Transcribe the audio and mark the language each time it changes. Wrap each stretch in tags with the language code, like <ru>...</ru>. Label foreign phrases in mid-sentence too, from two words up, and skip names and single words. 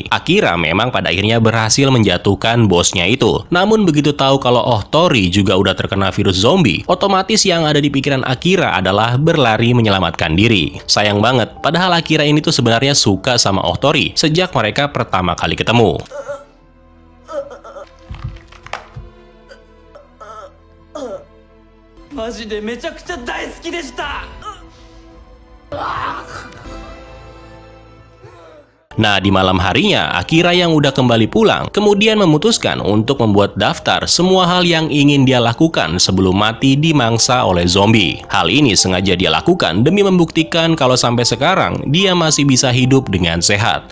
<id>Akira memang pada akhirnya berhasil menjatuhkan bosnya itu. Namun begitu tahu kalau Ohtori juga udah terkena virus zombie, otomatis yang ada di pikiran Akira adalah berlari menyelamatkan diri. Sayang banget, padahal Akira ini tuh sebenarnya suka sama Ohtori sejak mereka pertama kali ketemu.</id> <ja>マジでめちゃくちゃ大好きでした。</ja> <id>Nah, di malam harinya, Akira yang udah kembali pulang, kemudian memutuskan untuk membuat daftar semua hal yang ingin dia lakukan sebelum mati dimangsa oleh zombie. Hal ini sengaja dia lakukan demi membuktikan kalau sampai sekarang, dia masih bisa hidup dengan sehat.</id>